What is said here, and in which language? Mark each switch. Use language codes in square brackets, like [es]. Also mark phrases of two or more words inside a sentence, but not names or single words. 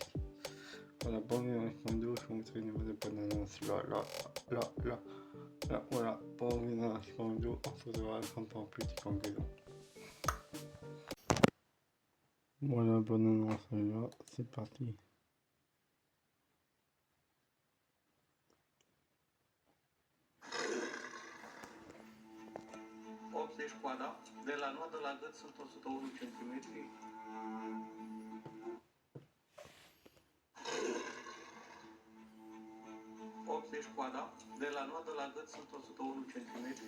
[fr] Voilà, bonne vidéo, je vais vous montrer une nouvelle bande-annonce là, voilà, bonne dans la vidéo, on se retrouvera en petite conclusion. Voilà, bande-annonce là, c'est parti. [ro] Coada, de la noadă la gât sunt 101 cm. 80 coada, de la noadă la gât sunt 101 cm.